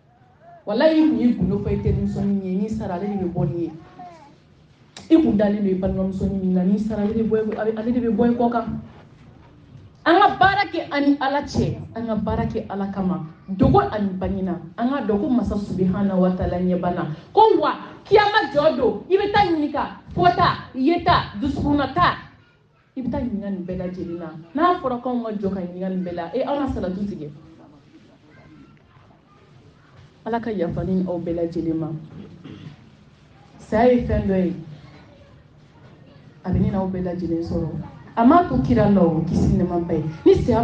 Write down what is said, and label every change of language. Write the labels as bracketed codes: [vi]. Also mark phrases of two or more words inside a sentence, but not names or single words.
[bm] i kun y'i gundo fɔ i terimusonin ye n'i sara ale de bɛ bɔ nin ye i kun dalen don i balimamusonin min na n'i sara ale de bɛ bɔ i kɔ kan an ka baara kɛ ani ala cɛ an ka baara kɛ ala kama dogo ani bangina an ka dɔn ko masa [ar] سبحانه وتعالى [bm] ɲɛbana ko wa kiyama jɔ don i bɛ taa ɲininka fɔta yeta dusukunnata i bɛ taa ɲininka nin bɛɛ lajɛlen na n'a fɔra k'anw ka jɔ ka ɲininka nin bɛɛ la an ka salatu tigɛ ala ka yafa ni aw bɛɛ lajɛlen ma saya ye fɛn dɔ ye a bɛ ne n'aw bɛɛ lajɛlen sɔrɔ a m'a to kira la o kisi nɛɛma ba ye ni saya